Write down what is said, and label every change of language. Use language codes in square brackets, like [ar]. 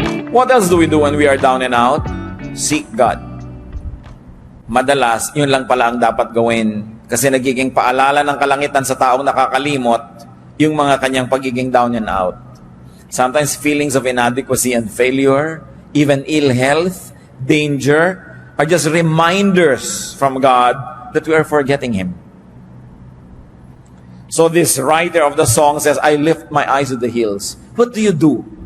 [en] What else do we do when we are down and out? Seek God. [tl] Madalas, yun lang pala ang dapat gawin kasi nagiging paalala ng kalangitan sa taong nakakalimot yung mga kanyang pagiging [en] down and out. Sometimes feelings of inadequacy and failure, even ill health, danger, are just reminders from God that we are forgetting Him. So this writer of the song says, I lift my eyes to the hills. What do you do?